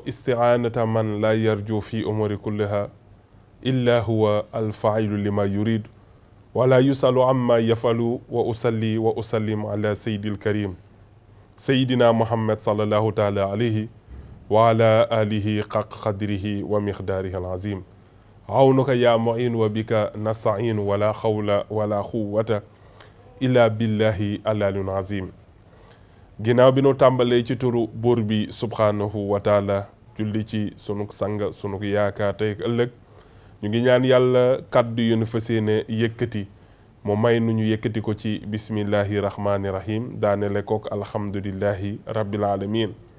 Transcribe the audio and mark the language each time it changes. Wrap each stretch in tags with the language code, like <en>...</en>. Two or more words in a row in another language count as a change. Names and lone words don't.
<ar>استعانة من لا يرجو في أمور كلها إلا هو الفاعل لما يريد ولا يسأل عما يفعل وأصلي وأسلم على سيد الكريم سيدنا محمد صلى الله تعالى عليه وعلى آله حق قدره ومقداره العظيم عونك يا معين وبك نستعين ولا حول ولا قوة إلا بالله العلي العظيم</ar> <wo>ginnaaw bi nu tàmbalee ci turu buur bi</wo> <ar>سبحانه وتعالى</ar> <wo>julli ci sunuk sang sunuk yaakaar tey ëllëg ñu ngi ñaan yàlla kàddu yu nu fas yéene yëkkati mu may nu ñu yëkkati ko ci</wo> <ar>بسم الله الرحمن الرحيم</ar> <wo>daanele kook</wo> <ar>الحمد لله رب العالمين</ar>